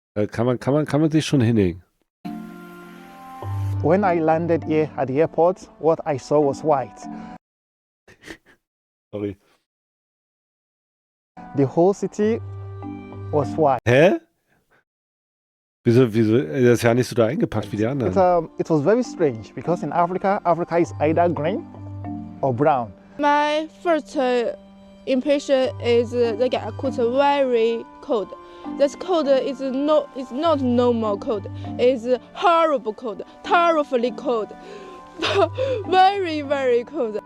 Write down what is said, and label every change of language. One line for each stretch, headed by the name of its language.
German: Kann man sich schon hinlegen.
English: When I landed here at the airport, what I saw was white. Sorry. The whole city was white.
German: Hä? Wieso? Das ist ja nicht so da eingepackt wie die anderen.
English: It was very strange because in Africa is either green or brown. My first impression is the Yakut very cold. This cold is not normal cold. It's horrible cold, terribly cold, very, very cold.